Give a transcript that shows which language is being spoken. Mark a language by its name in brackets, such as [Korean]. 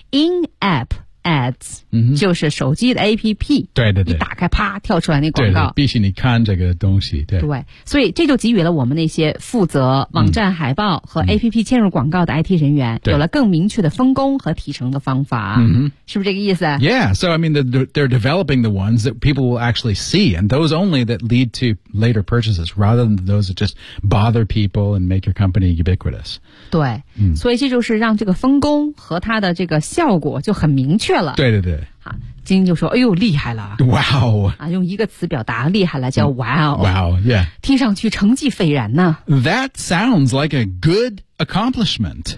[English] In-app ads、 [Chinese] 嗯、就是手机的 APP 对对对一打开啪跳出来那广告对对必须你看这个东西 对, 对所以这就给予了我们那些负责网站海报和 APP 嵌入广告的 IT 人员、嗯、有了更明确的分工和提成的方法、嗯、是不是这个意思 [English] Yeah, so I mean they're developing the ones that people will actually see and those only that lead to later purchases rather than those that just bother people and make your company ubiquitous [Chinese] 对、嗯、所以这就是让这个分工和它的这个效果就很明确对对对，啊，金就说：“哎呦，厉害了！”Wow，啊，用一个词表达厉害了，叫 “Wow”，Wow，Yeah，听上去成绩斐然呢。 [English] That sounds like a good accomplishment。